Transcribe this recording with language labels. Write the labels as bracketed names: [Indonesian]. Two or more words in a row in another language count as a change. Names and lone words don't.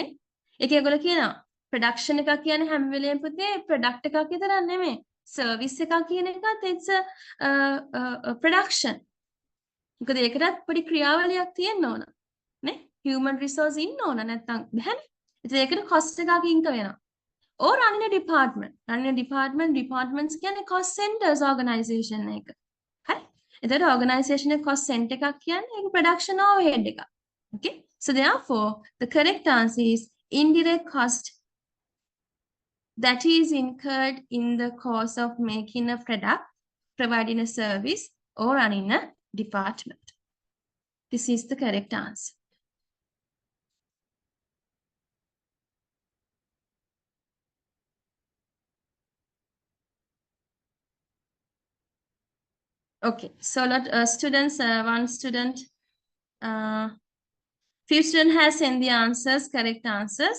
[Sinhala] ඒක ඒගොල්ලෝ කියනවා. Production එකක් කියන්නේ හැම වෙලේම පුතේ product එකක් විතරක් නෙමෙයි. Service එකක් කියන එකත් [English] it's a production. [Sinhala] මොකද ඒකටත් පොඩි ක්‍රියාවලියක් තියෙන්න ඕන. නේ? [English] Human resource [Sinhala] ඉන්න ඕන නැත්නම් බැහැනේ. ඉතින් ඒකට cost එකක් incur වෙනවා. [English] Or running a department. Running a department, departments කියන්නේ cost centers organization [Sinhala] එක. හරි? එතකොට organization එක [English] cost center [Sinhala] එකක් කියන්නේ ඒක [English] production overhead [Sinhala] එකක්. Okay? [English] So therefore, the correct answer is indirect cost that is incurred in the course of making a product, providing a service, or running a department. This is the correct answer. Okay, so let students, one student, few students has sent the answers, correct answers.